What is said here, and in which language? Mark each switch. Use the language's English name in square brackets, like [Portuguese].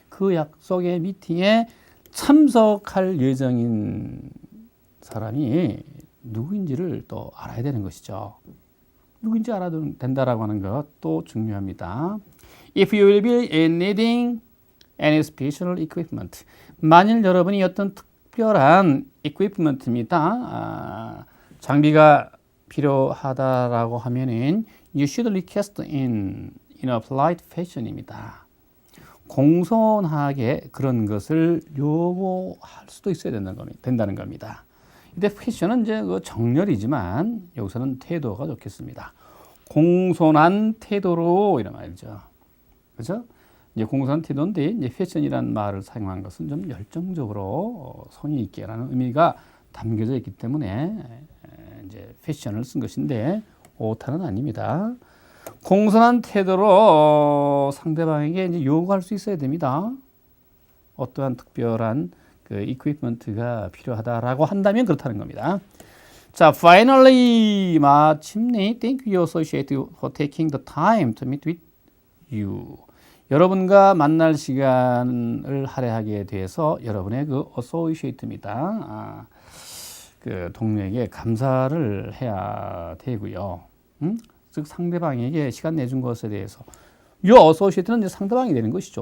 [Korean] 그 약속의 미팅에 참석할 예정인 사람이 누구인지를 또 알아야 되는 것이죠. 누구인지 알아야 된다라고 하는 것도 중요합니다. [English] If you will be needing any special equipment. [Korean] 만일 여러분이 어떤 특별한 equipment입니다. 장비가 필요하다라고 하면은 [English] you should request in a polite fashion입니다. [Korean] 공손하게 그런 것을 요구할 수도 있어야 된다는 겁니다. 이때 패션은 이제 그 정렬이지만 여기서는 태도가 좋겠습니다. 공손한 태도로 이런 말이죠. 그렇죠? 이제 공손한 태도인데 이제 패션이라는 말을 사용한 것은 좀 열정적으로 성의 있게라는 의미가 담겨져 있기 때문에 이제 패션을 쓴 것인데 오타는 아닙니다. 공손한 태도로 상대방에게 이제 요구할 수 있어야 됩니다. 어떠한 특별한 그 equipment가 필요하다라고 한다면 그렇다는 겁니다. [English] 자, finally 마침내 thank you associate for taking the time to meet with you. [Korean] 여러분과 만날 시간을 할애하게 돼서 여러분의 그 associate입니다. 그 동료에게 감사를 해야 되고요. 즉 상대방에게 시간 내준 것에 대해서 이 associate는 이제 상대방이 되는 것이죠.